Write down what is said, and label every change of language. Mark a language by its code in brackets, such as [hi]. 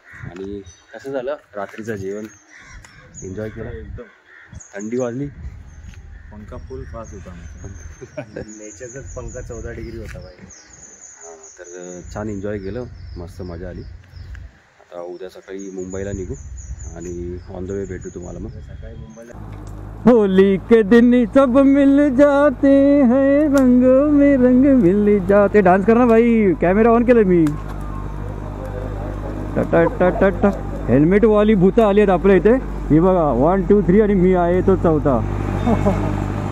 [mr] आणि कसं झालं, रात्रीचं जेवण एन्जॉय केलं एकदम. थंडी वाजली, पंखा फुल फास्ट होता. नेचरचाच पंखा 14 डिग्री होता भाई. तर छान एन्जॉय केलं, मस्त मजा आली. आता उद्या सकाळी मुंबईला निघू आणि ऑन द वे भेटू तुम्हाला. मग सकाळी मुंबईला [hi] होली के दिन सब मिल जाते हैं, रंग में रंग मिल जाते. डान्स करना भाई. [mr] कॅमेरा ऑन केलं मी. टटा हेल्मेट वाली भूता आली आहेत आपल्या इथे. ही बघा 1 2 3 आणि मी आहे तो 4था.